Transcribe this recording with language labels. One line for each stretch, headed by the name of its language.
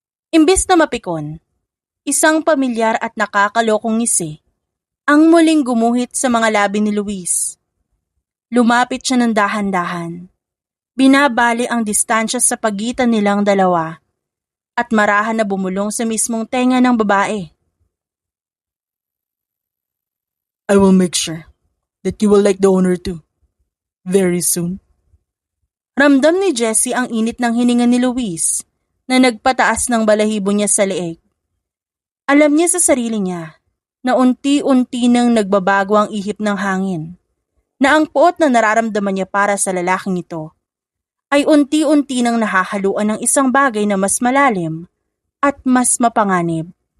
Filipino: Imbes na mapikon, isang pamilyar at nakakalokong ngisi ang muling gumuhit sa mga labi ni Luis. Lumapit siya ng dahan-dahan. Binabali ang distansya sa pagitan nilang dalawa at marahan na bumulong sa mismong tenga ng babae.
English: I will make sure that you will like the owner too. Very soon.
Filipino: Ramdam ni Jessie ang init ng hininga ni Luis na nagpataas ng balahibo niya sa leeg. Alam niya sa sarili niya na unti-unti nang nagbabago ang ihip ng hangin, na ang puot na nararamdaman niya para sa lalaking ito ay unti-unti nang nahahaluan ng isang bagay na mas malalim at mas mapanganib.